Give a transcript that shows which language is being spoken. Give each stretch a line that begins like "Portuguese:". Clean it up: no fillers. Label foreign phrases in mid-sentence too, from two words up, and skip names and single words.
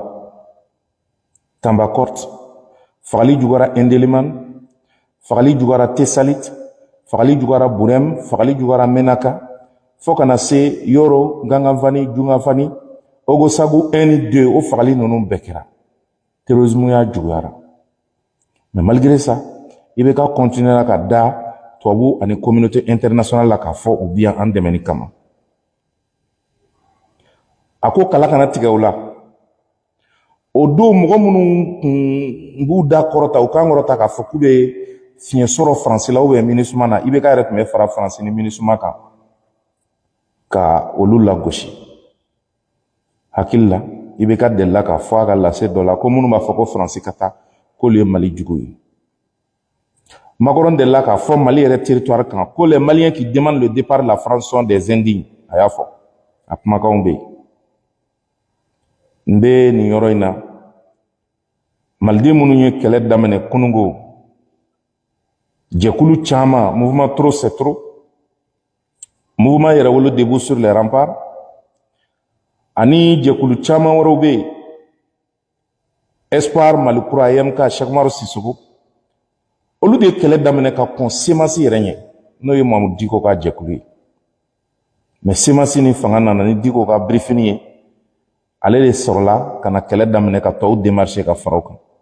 Bambara: Tambakort, fagali juguyara Endelimane, fagali juguyara Tessalit, fagali juguyara Burem, fagali juguyara Menaka, fo kana se Yoro, Ganganfani, Djungafani, Ogosagu 1 et 2 o fagali ninnu bɛɛ kɛra. Terrorisme y'a juguyara.
French: Mais malgré ça,
Bambara: IBK continuera ka da tubabu ani
French: communauté internationale
Bambara: la k'a fɔ u bi an dɛmɛni kama. A ko kala kana tigɛ u la. O don mɔgɔ minnu b'u da kɔrɔta, u kan kɔrɔta k'a fɔ k'u bɛ fiɲɛ sɔrɔ France la
French: ou bien
Bambara: MINUSMA na, IBK yɛrɛ tun bɛ fara France ni MINUSMA kan ka olu lagosi. Hakili la IBK delila k'a fɔ a ka lase dɔ la ko minnu b'a fɔ ko France ka taa k'olu ye Mali jugu ye. Macron delila k'a fɔ Mali yɛrɛ territoire kan ko
French: les Maliens qui demandent le départ de la France sont des indignes.
Bambara: A y'a fɔ. A kumakanw bɛ yen. N bɛ nin yɔrɔ in na maliden minnu ye kɛlɛ daminɛ kunungo, jɛkulu caman,
French: mouvement trop c'est trop,
Bambara: mouvement yɛrɛwolo
French: debout sur les remparts,
Bambara: ani jɛkulu caman wɛrɛw bɛ yen, Espoir Malikura, YMK, Cheikh Umaru Sissoco, olu de ye kɛlɛ daminɛ ka kɔn CEMAS yɛrɛ ɲɛ n'o ye Mamadou Diko ka jɛkulu ye. mais semence ni fanga nana ni Diko ka briefing ye ale de sɔrɔla ka na kɛlɛ daminɛ ka tɔw démarcher ka fara o kan.